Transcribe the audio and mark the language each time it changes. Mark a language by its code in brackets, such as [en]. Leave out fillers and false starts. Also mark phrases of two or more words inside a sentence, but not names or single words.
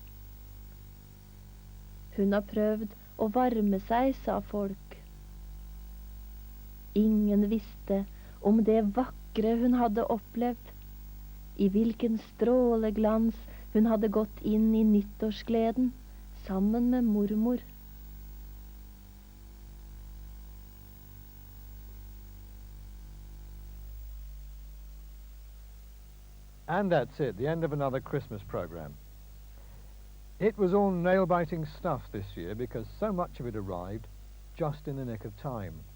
[no] Hun har prøvd å varme seg, sa folk. Ingen visste om det vakre hun hadde opplevd, i hvilken stråleglans hun hadde gått inn i nyttårsgleden sammen med mormor. [en] And that's it, the end of another Christmas program. It was all nail-biting stuff this year because so much of it arrived just in the nick of time.